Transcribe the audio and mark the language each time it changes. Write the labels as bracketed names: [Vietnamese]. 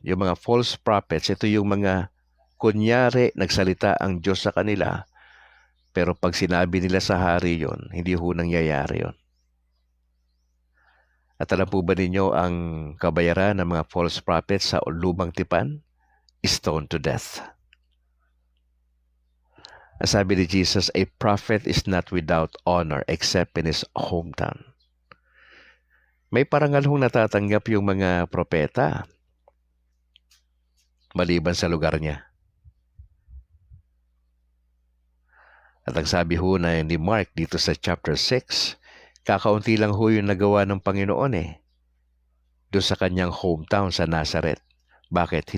[Filipino] Yung mga false prophets, ito yung mga kunyari nagsalita ang Diyos sa kanila, pero pag sinabi nila sa hari yun, hindi ho nangyayari yun. At alam po ba ninyo ang kabayaran ng mga false prophets sa lumang tipan? [English] Stoned to death. [Filipino] Ang sabi ni Jesus, [English] a prophet is not without honor except in his hometown. [Filipino] May parangal hong natatanggap yung mga propeta maliban sa lugar niya. At ang sabi ho na ni Mark dito sa chapter 6, kakaunti lang ho yung nagawa ng Panginoon doon sa kanyang hometown sa Nazareth. Bakit?